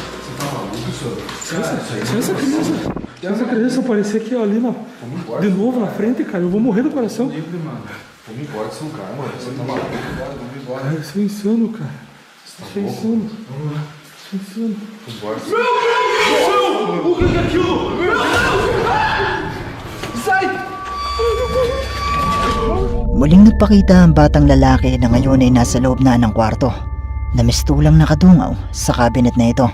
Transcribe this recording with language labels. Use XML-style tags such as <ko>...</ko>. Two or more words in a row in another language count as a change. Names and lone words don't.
<pt>Se essa criança aparecer aqui ali de novo na frente, cara, eu vou morrer do coração. Vamos embora, você não cai, mano. Você tá maluco? Vamos embora. Cara, isso é insano, cara. Isso é insano. Isso é insano. Vambora. O que é aquilo? Meu Deus! Sai!</pt> <tl>muling nagpakita ang batang lalaki na ngayon ay nasa loob na ng kwarto, na mistulang nakadungaw sa cabinet na ito.</tl>